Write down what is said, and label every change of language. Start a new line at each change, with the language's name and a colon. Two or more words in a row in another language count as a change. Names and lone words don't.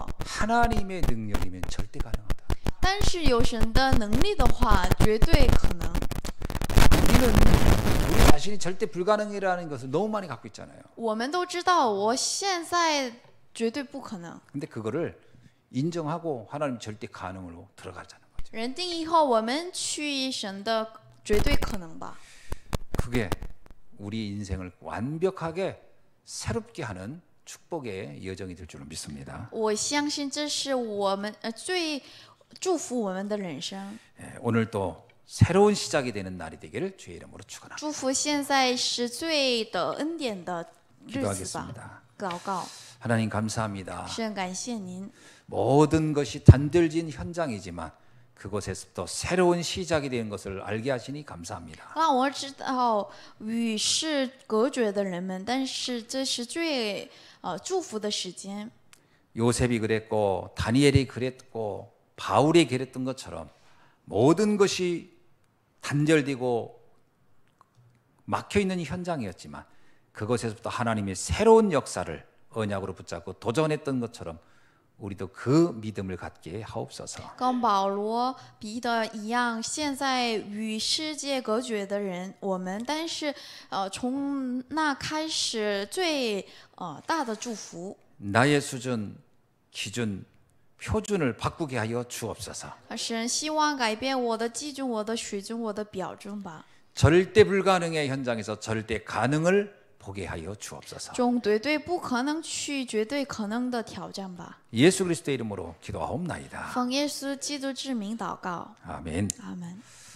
Korean: 하나님의 능력이면 절대 가능하다.
Chinese: 但是有神的能力的话，绝对可能。
Korean: 우리는 우리 자신이 절대 불가능이라는 것을 너무 많이 갖고 있잖아요.
Chinese: 我们都知道，我现在绝对不可能。
Korean: 근데 그거를 인정하고 하나님 절대 가능으로 들어가자는 거죠.
Chinese: 认定以后，我们去神的绝对可能吧。
Korean: 그게 우리 인생을 완벽하게 새롭게 하는 축복의 여정이 될 줄로 믿습니다.
Chinese: 我相信这是我们最祝福我们的人生。
Korean: 오늘 또 새로운 시작이 되는 날이 되기를 주의 이름으로 축원합니다.
Chinese: 祝福现在是最的恩典的日子吧。
Korean: 기도하겠습니다.
Chinese: 祷告，
Korean: 하나님 감사합니다.
Chinese: 神感谢您。
Korean: 모든 것이 단들진 현장이지만 그곳에서부터 새로운 시작이 되는 것을 알게 하시니 감사합니다.
Chinese: 让我知道与世隔绝的人们，但是这是最祝福的时间。
Korean: 요셉이 그랬고 다니엘이 그랬고 바울이 그랬던 것처럼 모든 것이 단절되고 막혀 있는 현장이었지만 그것에서부터 하나님의 새로운 역사를 언약으로 붙잡고 도전했던 것처럼 우리도 그 믿음을 갖게 하옵소서.
Chinese: 跟保罗、彼得一样，现在与世界隔绝的人，我们，但是从那开始最大的祝福。
Korean: 나의 수준, 기준, 표준을 바꾸게 하여 주옵소서.
Chinese: 神希望改变我的基准、我的水准、我的标准吧。
Korean: 절대 불가능의 현장에서 절대 가능을 보게 하여 주옵소서.
Chinese: 从绝对不可能去绝对可能的挑战吧。
Korean: 예수 그리스도의 이름으로 기도하옵나이다.
Chinese: 奉耶稣基督之名祷告，
Korean: 아멘.
Chinese: 阿门。